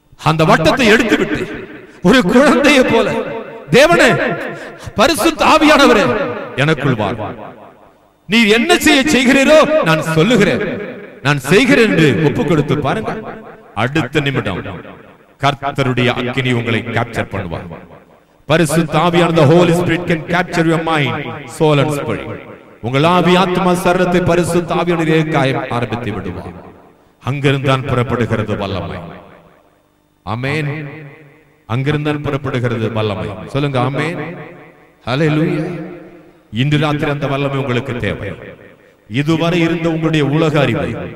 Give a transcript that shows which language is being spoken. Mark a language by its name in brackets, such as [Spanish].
[Tamil] அந்த வட்டத்தை எடுத்து விட்டு ஒரு குழந்தையை போல, தேவனே பரிசுத்த ஆவியானவரே எனக்குள் வா, நீ என்ன செய்கிறீரோ நான் சொல்லுகிறேன், நான் செய்கிறேன் என்று ஒப்புக் கொடுத்து பாருங்க. அடுத்த நிமிடம் கர்த்தருடைய அக்கினி உங்களை கேப்சர் பண்ணுவார். பரிசுத்த ஆவியானவர், [English] the Holy Spirit can capture your mind, soul and spirit. [Tamil] உங்கள் ஆவி, ஆத்மா, சரீரத்தை பரிசுத்த ஆவியானவர் காயம் ஆரம்பித்து விடுவார். அங்கிருந்தான் புறப்படுகிறது வல்லமை. ஆமென். அங்கிருந்தான் புறப்படுகிறது வல்லமை. சொல்லுங்க ஆமென். ஹல்லேலூயா. இன்று ராத்திரி அந்த வல்லமை உங்களுக்கு தேவை. இதுவரை இருந்த உங்களுடைய உலக அறிவை,